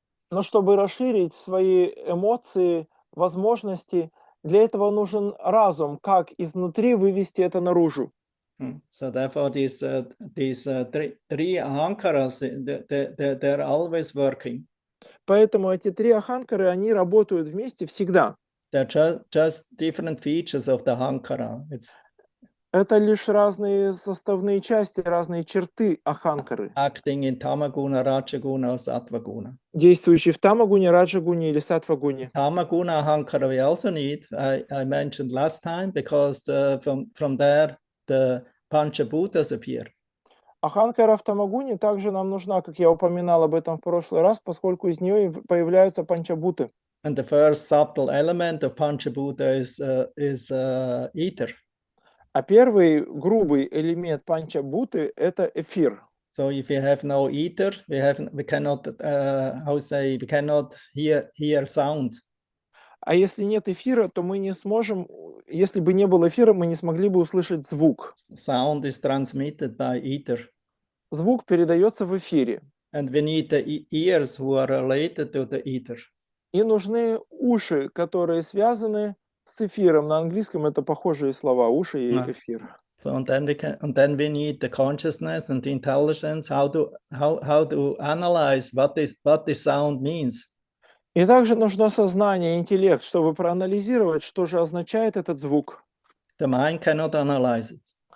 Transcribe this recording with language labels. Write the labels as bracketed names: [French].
[Russian] Но чтобы расширить свои эмоции, возможности, для этого нужен разум, как изнутри вывести это наружу. [English] So therefore, these three ahankaras, they're always working. [Russian] Поэтому эти три аханкары, они работают вместе всегда. [English] They're just different features of the ahankara. [Russian] Это лишь разные составные части, разные черты аханкары. [English] Acting in tamaguna, rajaguna, or sattvaguna. [Russian] Действующие в тамагуне, раджагуне или саттвагуне. [English] Tamaguna ahankara we also need. I mentioned last time because from there the Panchabhutas appear. [Russian] Аханкара в тамагуне также нам нужна, как я упоминал об этом в прошлый раз, поскольку из нее появляются панчабуты. [English] And the first subtle element of Panchabhuta is ether. [Russian] А первый грубый элемент панчабуты – это эфир. [English] So if we have no ether, we cannot we cannot hear sound. [Russian] А если нет эфира, то мы не сможем, если бы не было эфира, мы не смогли бы услышать звук. [English] Sound is transmitted by ether. [Russian] Звук передается в эфире. [English] And we need the ears who are related to the ether. [Russian] И нужны уши, которые связаны с эфиром. На английском это похожие слова, уши и эфир. [English] So and then we need the consciousness and the intelligence how to analyze what this sound means. [Russian] И также нужно сознание и интеллект, чтобы проанализировать, что же означает этот звук. [English] The mind cannot analyze it.